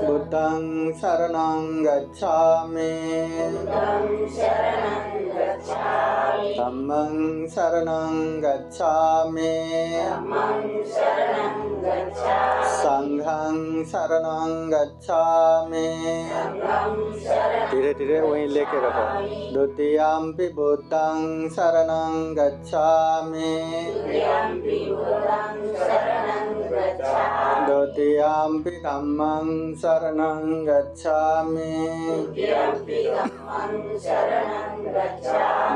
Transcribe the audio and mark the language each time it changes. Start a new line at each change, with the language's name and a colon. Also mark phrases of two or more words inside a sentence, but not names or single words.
Pali: बुद्धं शरणं गच्छामि बुद्धं शरणं गच्छामि धम्मं शरणं गच्छामि धम्मं शरणं गच्छामि संघं शरणं गच्छामि संघं शरणं
Hindi: धीरे धीरे वहीं लेके रखो
Pali: द्वितीयम्पि बुद्धं शरणं गच्छामि द्वितीयम्पि बुद्धं शरणं गच्छामि द्वितीयम्पि धम्मं शरणं गच्छामि द्वितीयम्पि धम्मं शरणं गच्छामि